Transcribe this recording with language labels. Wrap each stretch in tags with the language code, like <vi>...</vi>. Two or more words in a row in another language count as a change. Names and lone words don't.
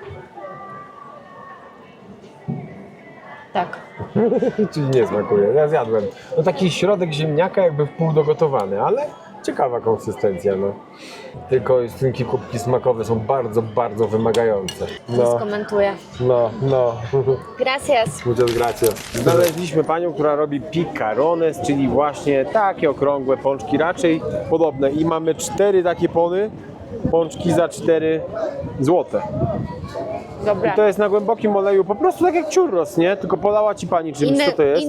<pl>Tak. Czyli nie smakuje, ja zjadłem. No taki środek ziemniaka jakby wpół dogotowany, ale ciekawa konsystencja, no. Tylko Justynki kubki smakowe są bardzo, bardzo wymagające. No, Skomentuję. no. Gracias.</pl> <es>Muchas gracias.</es> <pl>Znaleźliśmy panią, która robi picarones, czyli właśnie takie okrągłe pączki, raczej podobne. I mamy 4 takie pączki za 4 złote. Dobra. I to jest na głębokim oleju, po prostu tak jak churros, nie? Tylko polała ci pani czymś, co to jest?</pl>